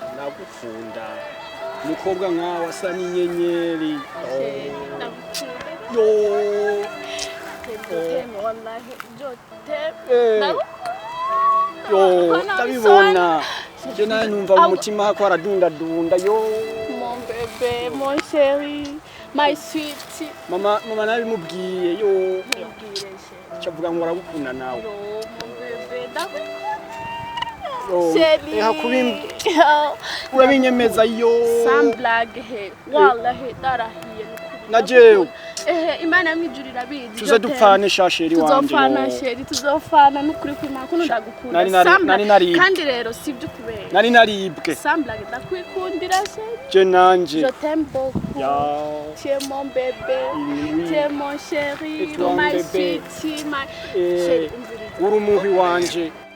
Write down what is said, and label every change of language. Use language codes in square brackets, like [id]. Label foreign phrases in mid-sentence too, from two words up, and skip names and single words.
[rn] ndagukunda umukobwa nkawe asa n'inyenyeri ndagukunda yo wallahi ndabibona je nawe numva mu mutima hako haradundadunda yo [fr] mon bébé mon chéri [en] my sweet [rn] mama nabimubwiye yo cavuga ngo uragukunda nawe [fr] mon bébé ndagukunda [rn] urabinyemeza yo [fr] sans blague [rn] he wallahi darahiye na jewe imana yamwijurira bizi tuze dupfane shasheri wanje tuzofana sheri tuzofana nukuri kwimana kuno ndagukunda kandi rero sibyo kubera nari naribwe [fr] sans blague [rn] ndakwikundira sheri je nanje [fr] je t'aime beaucoup tu es mon bébé tu es mon chéri [en] my sweet my [fr] chéri [rn] uri umuhi wanje.